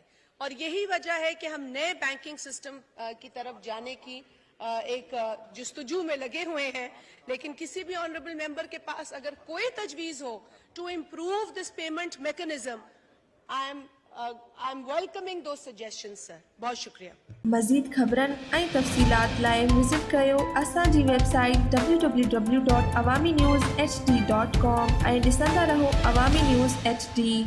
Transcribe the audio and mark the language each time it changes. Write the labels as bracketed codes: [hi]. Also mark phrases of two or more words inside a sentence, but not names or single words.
[ur] اور یہی وجہ ہے کہ ہم نئے بینکنگ سسٹم کی طرف جانے کی ایک جستجو میں لگے ہوئے ہیں. لیکن کسی بھی [en] honorable member [ur] کے پاس اگر کوئی تجویز ہو [en] to improve this payment mechanism, I am welcoming those suggestions sir. [ur] بہت شکریہ. [sd] مزید خبرن ऐं तफ़सीलात लाइ विज़िट कयो असांजी वेबसाइट www.awamiNewsHD.com ऐं ॾिसंदा रहो अवामी न्यूज़ HD.